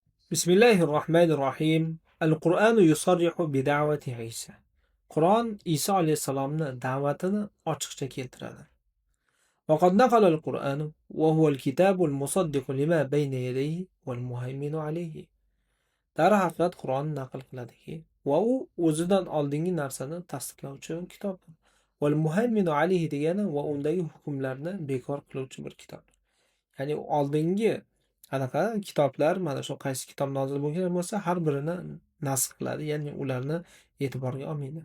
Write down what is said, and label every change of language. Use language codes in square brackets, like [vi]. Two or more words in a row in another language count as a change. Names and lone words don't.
[ar] بسم الله الرحمن الرحيم. القرآن يصرح بدعوة عيسى. [uz] Qur'on Iso alayhissalomni da'vatini ochiqcha keltiradi. [ar] وقد نقل القرآن وهو الكتاب المصدق لما بين يديه والمهيمن عليه. [uz] Darhaqiqat Qur'on naql qiladiki, va u o'zidan oldingi narsani tasdiqlovchi kitobdir. [ar] والمهيمن عليه [uz] degani va undagi hukmlarni bekor qiluvchi bir kitob. Ya'ni oldingi qanaqa kitoblar, mana shu qaysi kitob nozil bo'lgan bo'lsa, har birini nasx qiladi, ya'ni ularni e'tiborga olmaydi.